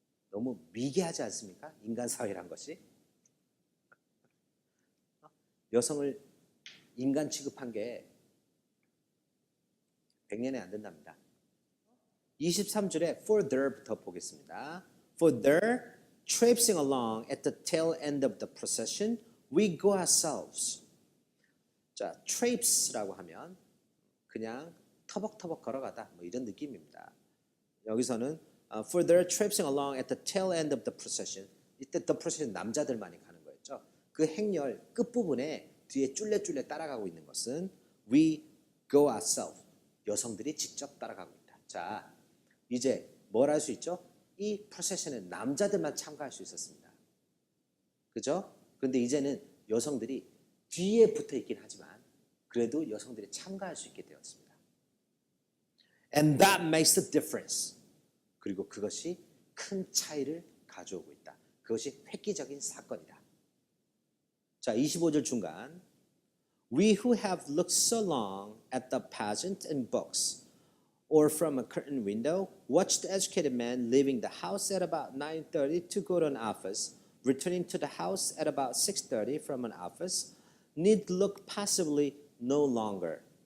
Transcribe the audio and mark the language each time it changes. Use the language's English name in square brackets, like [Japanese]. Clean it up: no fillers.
[Korean] 너무 미개하지 않습니까? 인간 사회란 것이. 여성을 인간 취급한 게 100년이 안 된답니다. 23줄에 for there부터 보겠습니다. [English] For there, traipsing along at the tail end of the procession, we go ourselves. [Korean] 자, traips라고 하면 그냥 터벅터벅 걸어가다 뭐 이런 느낌입니다. 여기서는 [English] for there, traipsing along at the tail end of the procession. [Korean] 이때 the procession 남자들만이 가는 거였죠. 그 행렬 끝부분에 뒤에 쫄래쫄래 따라가고 있는 것은 [English] we go ourselves. [Korean] 여성들이 직접 따라가고 있다. 자, 이제 뭘 할 수 있죠? 이 프로세션에 남자들만 참가할 수 있었습니다. 그죠? 그런데 이제는 여성들이 뒤에 붙어 있긴 하지만 그래도 여성들이 참가할 수 있게 되었습니다. [English] And that makes the difference. [Korean] 그리고 그것이 큰 차이를 가져오고 있다. 그것이 획기적인 사건이다. 자, 25절 중간 [English] We who have looked so long at the pageant in books or from a curtained window, watch the educated man leaving the house at about 9:30 to go to an office, returning to the house at about 6:30 from an office, need look passively no longer.